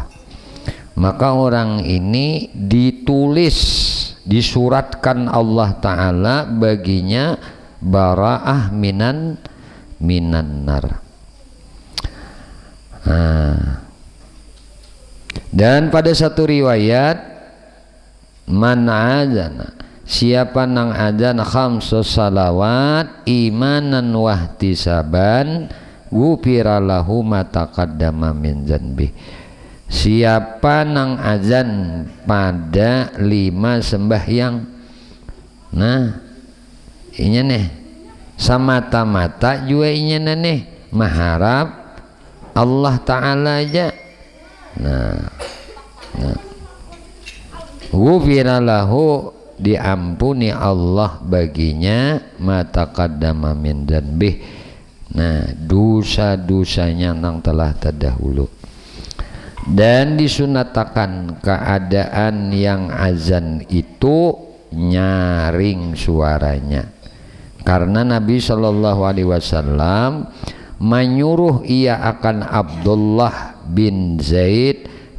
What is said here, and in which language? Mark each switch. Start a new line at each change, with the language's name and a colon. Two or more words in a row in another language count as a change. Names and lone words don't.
Banjar: Maka orang ini ditulis, disuratkan Allah Ta'ala baginya
Arabic: براءة من النار.
Banjar: Dan pada satu riwayat,
Arabic: من أذن,
Banjar: siapa nang adzan
Arabic: خمس الصلوات إيمانا واحتسابا غفر له ما تقدم من ذنبه.
Banjar: Siapa nang azan pada 5 sembahyang, nah inya nih samata-mata juga inya nih mengharap Allah Ta'ala aja. Nah
Arabic: غفر له,
Banjar: diampuni Allah baginya
Arabic: ما تقدم من ذنبه,
Banjar: nah dosa-dosanya nang telah terdahulu. Dan disunatakan keadaan yang azan itu nyaring suaranya, karena Nabi
Arabic: صلى الله عليه وسلم
Banjar: menyuruh ia akan Abdullah bin Zaid